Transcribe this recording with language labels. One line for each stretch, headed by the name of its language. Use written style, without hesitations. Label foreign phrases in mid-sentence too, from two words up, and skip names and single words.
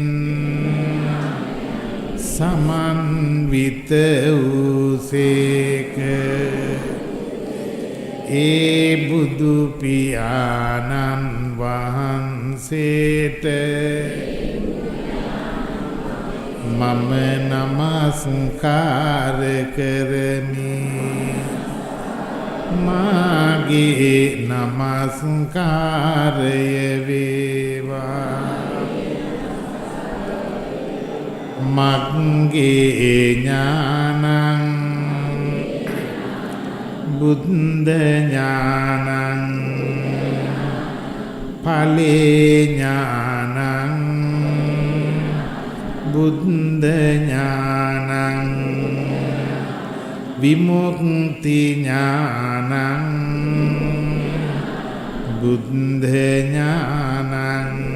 Sinhala: සමන්විත වූසේක ඒ බුදු පියාණන් වහන්සේට මම නමස්කාර කරමි මාගේ නමස්කාරය වේවා
Pali: මග්ගේ ඥානං බුද්ධ ඥානං ඵලේ ඥානං බුද්ධ ඥානං විමුක්ති ඥානං බුද්ධ ඥානං